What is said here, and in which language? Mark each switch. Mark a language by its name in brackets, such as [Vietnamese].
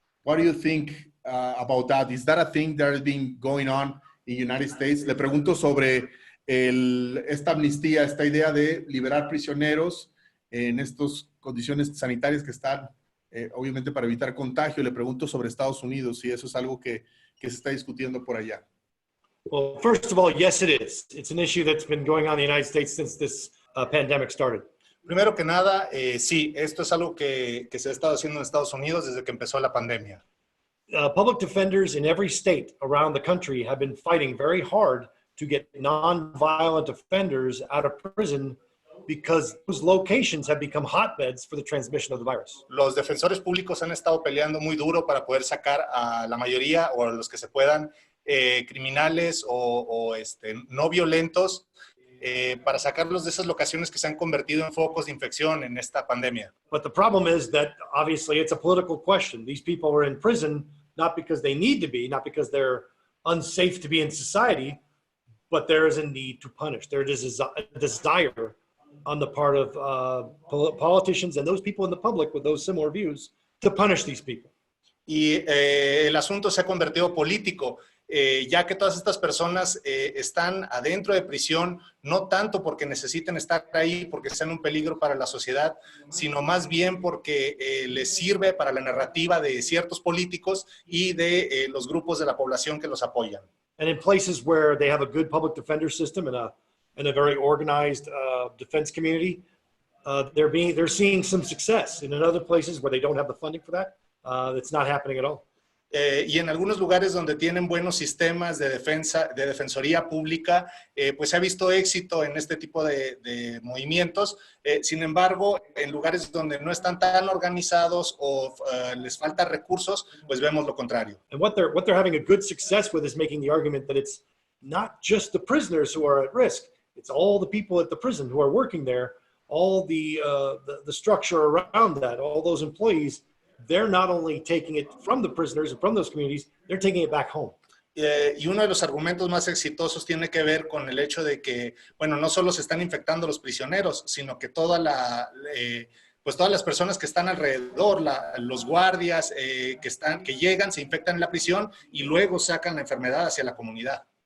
[English] What do you think about that? Is that a thing that has been going on in the United States? [Spanish] Le pregunto sobre esta amnistía, esta idea de liberar prisioneros en estas condiciones sanitarias que están, obviamente, para evitar contagio. Le pregunto sobre Estados Unidos, si eso es algo que se está discutiendo por allá. [English] Well, first of all, yes, it is. It's an issue that's been going on in the United States since this pandemic started. [Spanish] Primero que nada, sí, esto es algo que se ha estado haciendo en Estados Unidos desde que empezó la pandemia. [English] Public defenders in every state around the country have been fighting very hard to get non-violent offenders out of prison because those locations have become hotbeds for the transmission of the virus. [Spanish] Los defensores públicos han estado peleando muy duro para poder sacar a la mayoría o a los que se puedan criminales o no violentos para sacarlos de esas locaciones que se han convertido en focos de infección en esta pandemia. [English] But the problem is that obviously it's a political question. These people are in prison not because they need to be, not because they're unsafe to be in society, but there is a need to punish. There is a desire on the part of politicians and those people in the public with those similar views to punish these people. [Spanish] Y el asunto se ha convertido político. Ya que todas estas personas están adentro de prisión, no tanto porque necesiten estar ahí, porque sean un peligro para la sociedad, sino más bien porque les sirve para la narrativa de ciertos políticos y de los grupos de la población que los apoyan. [English] And in places where they have a good public defender system and a very organized defense community, they're seeing some success. And in other places where they don't have the funding for that, it's not happening at all. [Spanish] Y en algunos lugares donde tienen buenos sistemas de defensoría pública, pues se ha visto éxito en este tipo de movimientos. Sin embargo, en lugares donde no están tan organizados o les falta recursos, pues vemos lo contrario. [English] And what they're having a good success with is making the argument that it's not just the prisoners who are at risk. It's all the people at the prison who are working there, all the structure around that, all those employees. They're not only taking it from the prisoners and from those communities, they're taking it back home. [Spanish] Y uno de los argumentos más exitosos tiene que ver con el hecho de que, bueno, no solo se están infectando los prisioneros, sino que pues todas las personas que están alrededor, los guardias que llegan, se infectan en la prisión y luego sacan la enfermedad hacia la comunidad.